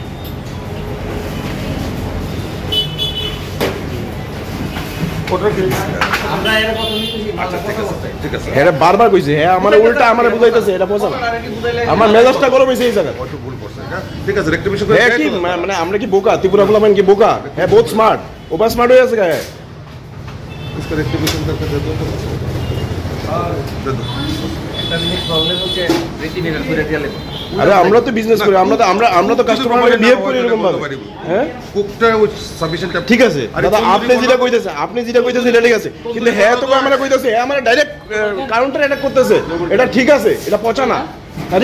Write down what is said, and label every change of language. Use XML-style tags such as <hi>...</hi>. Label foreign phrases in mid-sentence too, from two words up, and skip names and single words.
<bn>হ্যাঁ বারবার কইছে হ্যাঁ আমার উল্টা আমার বুঝাইতেছে এটা বোঝা না আমার মেজাজটা গরম হইছে এই জায়গা ঠিক আছে রেক্টিফিকেশন করে হ্যাঁ কি মানে আমরা কি বোকা ত্রিপুরা বললাম কি বোকা হ্যাঁ বহুত স্মার্ট ওভার স্মার্ট হয়ে আছে হ্যাঁ</bn> <hi>इसका रेक्टिफिकेशन करके दे दो</hi> <bn>একটা জিনিস প্রবলেম হচ্ছে রেক্টিফিকেশন করে দিলে আরে আমরা তো বিজনেস করি আমরা তো কাস্টমারকে বিহেভ করি এরকম ভাবে হ্যাঁ কুকটা সাফিশিয়েন্ট ঠিক আছে দাদা আপনি যেটা কইতেছেন এটা ঠিক আছে কিন্তু হ্যাঁ তো আমরা কইতেছে হ্যাঁ আমরা ডাইরেক্ট কাউন্টার অ্যাটাক করতেছে এটা ঠিক আছে এটা পচা না আরে</bn>